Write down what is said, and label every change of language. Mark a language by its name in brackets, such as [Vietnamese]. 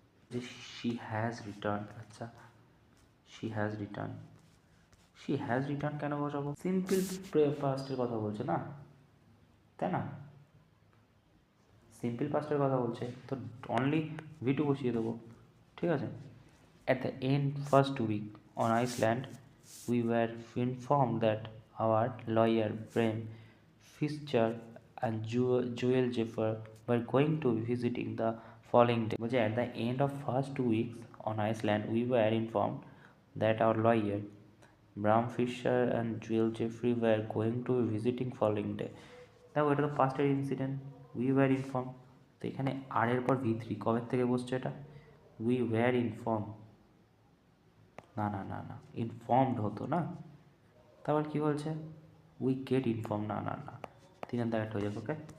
[Bangla] যে [English] she has return, [Bangla] আচ্ছা she has return, she has return কেন বসাবো, সিম্পল পাস্টের কথা বলছে না, তাই না, সিম্পল পাস্টের কথা বলছে, তো অনলি V2 বসিয়ে দেবো। ঠিক আছে, [English] at the end first week on Iceland we were informed that our lawyer Bram Fischer and Joel Jeffer were going to be visiting the following day. [Bangla] বলছে [English] at the end of first 2 weeks on Iceland we were informed that our lawyer Bram Fischer and Joel Jeffrey were going to be visiting following day. [Bangla] দেখো এটা তো পাস্টের incident, [English] we were inform, [Bangla] তো এখানে আর এর পর V3 কবের থেকে বসছে এটা, উই ওয়্যার ইনফর্ম, না না না না, ইনফর্মড হতো না। তারপর কী বলছে, উই গেট ইনফর্ম, না না না, 3 দাগেরটা হয়ে যাবে, ওকে।